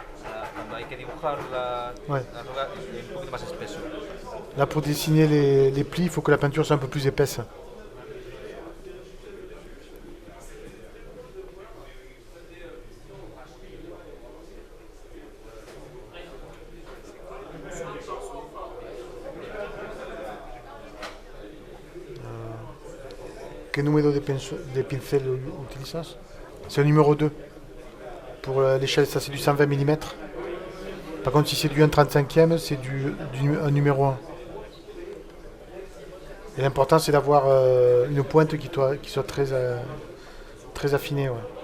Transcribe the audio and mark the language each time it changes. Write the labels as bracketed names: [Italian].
[Spanish] O sea, cuando hay que dibujar [French] Ouais. [Spanish] la arruga es un poquito más espeso. [French] Là, pour dessiner les plis, il faut que la peinture soit un peu plus épaisse. [Spanish] ¿Qué número de pincel utilizas? [French] C'est le numéro 2. Pour l'échelle, ça c'est du 120 mm. Par contre, si c'est du 1/35e, c'est un numéro 1. Et l'important, c'est d'avoir une pointe qui soit très affinée. Ouais.